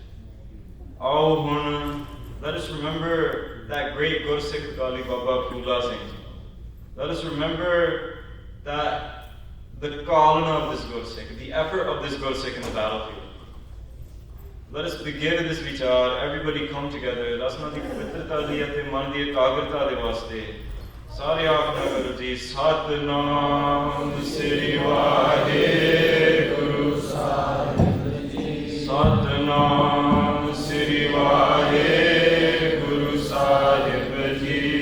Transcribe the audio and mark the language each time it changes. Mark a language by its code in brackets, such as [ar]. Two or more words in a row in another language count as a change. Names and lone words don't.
[en] Oh, let us remember that great Gursikh Akali Baba Phula Singh. Let us remember that the kalana of this Gursikh, the effort of this Gursikh in the battlefield. Let us begin in this vichar. Everybody come together. [pa] ਰਸਨਾ ਦੀ ਪਵਿੱਤਰਤਾ ਦੀ ਅਤੇ ਮਨ ਦੀ ਇਕਾਗਰਤਾ ਦੇ ਵਾਸਤੇ. ਸਾਰੇ ਆਖਣਾ ਗੁਰੂ ਜੀ, ਸਤਿਨਾਮ ਸ੍ਰੀ ਵਾਹਿਗੁਰੂ ਸਾਹਿਬ ਜੀ. ਸਤਿਨਾਮ ਸ੍ਰੀ ਵਾਹਿਗੁਰੂ ਸਾਹਿਬ ਜੀ.